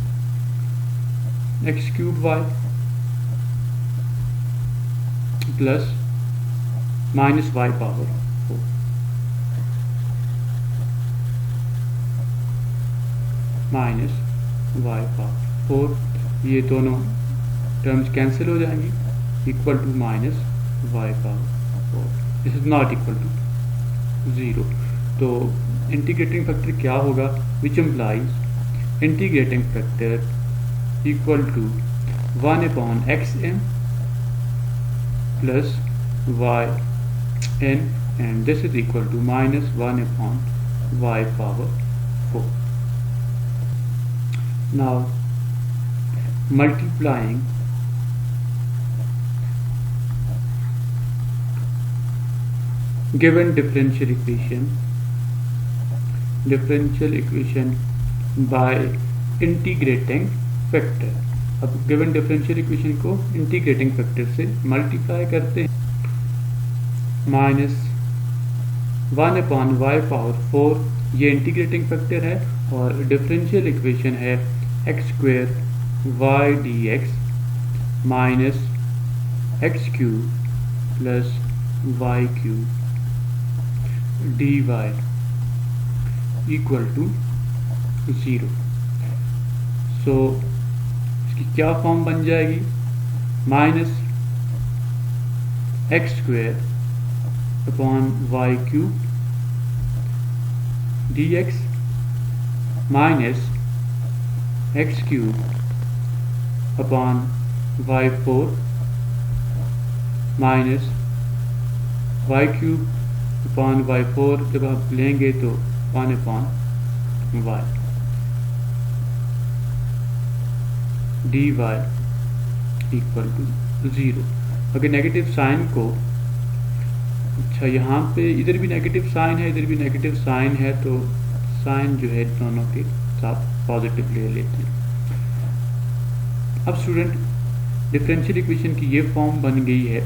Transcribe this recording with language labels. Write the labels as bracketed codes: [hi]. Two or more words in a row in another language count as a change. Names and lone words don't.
[en] x cube y plus minus y power 4 minus y power 4, [hi] ये दोनों [en] terms cancel [hi] हो जाएंगी, [en] equal to minus y power 4. this is not equal to 0. तो integrating factor [hi] क्या होगा, [en] which implies integrating factor equal to 1 upon x m plus y n and this is equal to minus 1 upon y power 4. नाउ multiplying given differential equation by integrating factor। [hi] अब [en] given differential equation [hi] को [en] integrating factor [hi] से multiply करते हैं। [en] minus 1/y⁴ ये integrating factor [hi] है और [en] differential equation है x² y dx minus x³ plus y³ dy equal to 0. [hi] सो इसकी क्या फॉर्म बन जाएगी, माइनस [en] x² upon y³ dx minus x³ upon y⁴ minus y³ upon y⁴, [hi] जब आप लेंगे तो [en] 1/y dy equal to 0. [hi] अगर [en] negative sign [hi] को, अच्छा यहाँ पे इधर भी [en] negative sign [hi] है, इधर भी [en] negative sign [hi] है, तो साइन जो है दोनों के साथ पॉजिटिव ले लेते हैं। अब स्टूडेंट [en] differential equation [hi] की ये फॉर्म बन गई है।